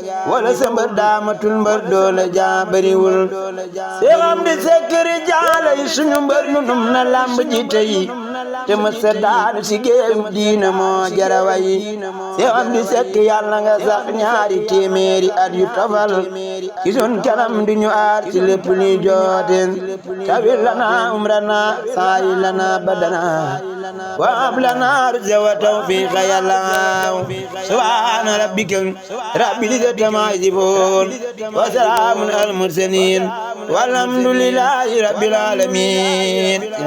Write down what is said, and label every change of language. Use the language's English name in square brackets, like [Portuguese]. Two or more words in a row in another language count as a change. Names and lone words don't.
[Wolof] Wala sa mbër daamatul mbër doole jaa bariwul. Seex Amdi Sekk Rijaal ay suñu mbër nu num na lamb ji tey. Te mës a daanu si géew diina moo jara way. Seex Amdi Sekk yàlla nga sax ñaari téeméeri at yu tofal. Ci sun kanam di ñu aar ci lépp luy jooteen. [Arabic] طول لنا عمرنا صحح لنا بدننا. وهب لنا رشدا وتوفيقا يا الله. سبحان ربك رب العزة عما يصفون. وسلام على المرسلين. والحمد لله رب العالمين.